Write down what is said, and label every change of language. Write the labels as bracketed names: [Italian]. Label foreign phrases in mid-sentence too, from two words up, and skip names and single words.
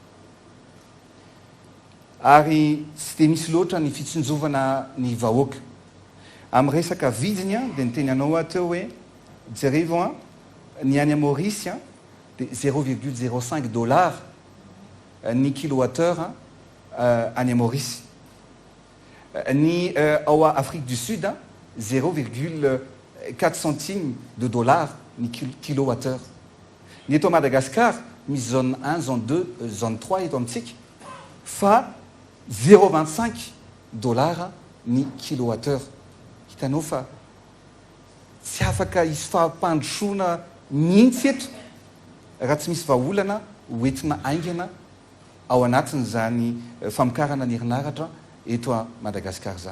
[Malagasy] Ary tsy dia misy loatra ny fitsinjovana ny vahoaka. Amin'ny resaka vidiny dia ny teny anao teo hoe jerevo ny any Maurice dia 0,05 dollars ny kilowattheure any Maurice. Ny ao Afrique du Sud 0,4 [French] centimes de dollars [Malagasy] ny kilowattheure. Ny eto Madagascar misy zone 1, zone 2, zone 3 eto amintsika fa 0,25 dollars ny kilowattheure. Hitanao fa tsy afaka hisy fahampandrosoana mihitsy eto raha tsy misy vahaolana hoentina aingana ao anatin' zany famokarana ny herinaratra eto a Madagascar zany.